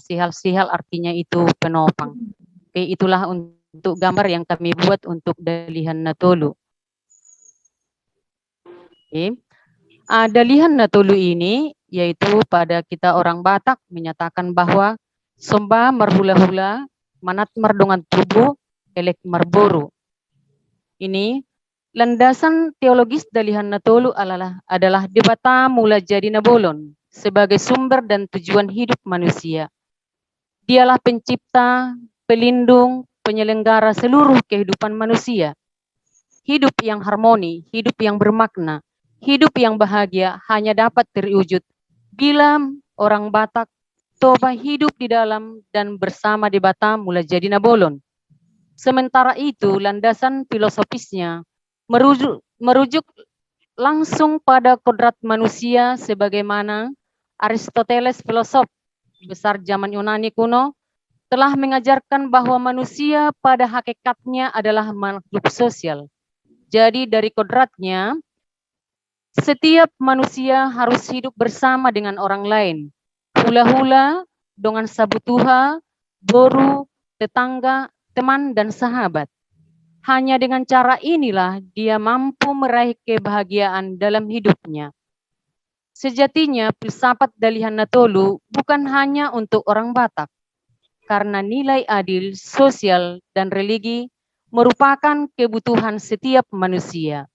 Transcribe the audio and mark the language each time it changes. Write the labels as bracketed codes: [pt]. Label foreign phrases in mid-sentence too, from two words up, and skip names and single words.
[id] Sihal-sihal artinya itu penopang. Oke, itulah untuk gambar yang kami buat untuk Dalihan Natolu. Oke. Dalihan Natolu ini yaitu pada kita orang Batak menyatakan bahwa [bbc] somba marhula-hula, manat mardongan tubuh, elek marboru. [id] Ini landasan teologis Dalihan Natolu adalah [bbc] debata mula jadi nabolon [id] sebagai sumber dan tujuan hidup manusia. Dialah pencipta, pelindung, penyelenggara seluruh kehidupan manusia. Hidup yang harmoni, hidup yang bermakna, hidup yang bahagia hanya dapat terwujud bila orang Batak toba hidup di dalam dan bersama [bbc] debata mula jadi nabolon. [id] Sementara itu, landasan filosofisnya merujuk langsung pada kodrat manusia sebagaimana Aristoteles, filosof besar zaman Yunani kuno, telah mengajarkan bahwa manusia pada hakikatnya adalah makhluk sosial. Jadi dari kodratnya, setiap manusia harus hidup bersama dengan orang lain. Hula-hula, dengan sabutuha, boru, tetangga, teman, dan sahabat. Hanya dengan cara inilah dia mampu meraih kebahagiaan dalam hidupnya. Sejatinya, filsafat Dalihan Natolu bukan hanya untuk orang Batak, karena nilai adil, sosial, dan religi merupakan kebutuhan setiap manusia.